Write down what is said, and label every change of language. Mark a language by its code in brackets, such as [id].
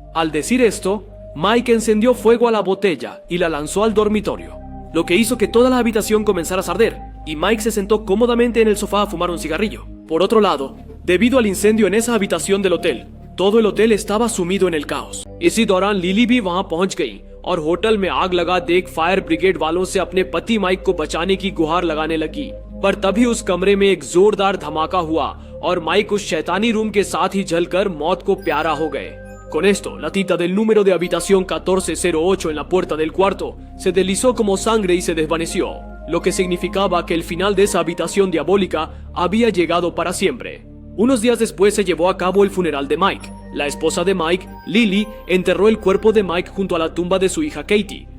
[es] Al decir esto, Mike encendió fuego a la botella y la lanzó al dormitorio, lo que hizo que toda la habitación comenzara a arder, y Mike se sentó cómodamente en el sofá a fumar un cigarrillo. Por otro lado, debido al incendio en esa habitación del hotel, todo el hotel estaba sumido en el caos. [hi] इसी दौरान lily भी वहां पहुंच गई और hotel में आग लगा देख फायर ब्रिगेड वालों से अपने पति माइक को बचाने की गुहार लगाने लगी। पर तभी उस कमरे में एक जोरदार धमाका हुआ और माइक उस शैतानी रूम के साथ ही जलकर मौत को प्यारा हो गए। [es] Con esto, la tinta del número de habitación 1408 en la puerta del cuarto se deslizó como sangre y se desvaneció, lo que significaba que el final de esa habitación diabólica había llegado para siempre. Unos días después se llevó a cabo el funeral de Mike. La esposa de Mike, Lily, enterró el cuerpo de Mike junto a la tumba de su hija Katie.